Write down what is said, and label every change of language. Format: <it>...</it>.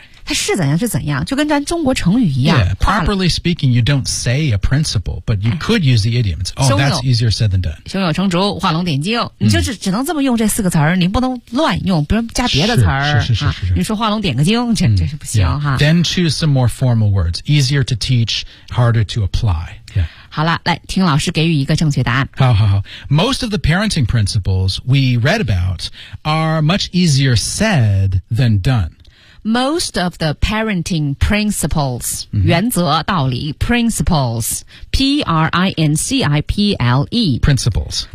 <zh>它是怎样是怎样，就跟咱中国成语一样。</zh> <en>Yeah. Properly speaking, you don't say a principle, but you could use the idiom. It's, oh, that's easier said than done.</en> <zh>胸有成竹，画龙点睛。你就只能这么用这四个词儿，你不能乱用，比如加别的词儿。是。你说画龙点个睛，这是不行、</zh> <en>yeah. Then choose some more formal words. Easier to teach, harder to apply. Yeah.</en> <zh>好了，来听老师给予一个正确答案。好。</zh> <en>Most of the parenting principles we read about are much easier said than done. Most of the parenting principles,、</en> <zh>原则、道理</zh> <en>principles, P-R-I-N-C-I-P-L-E. Principles.</en>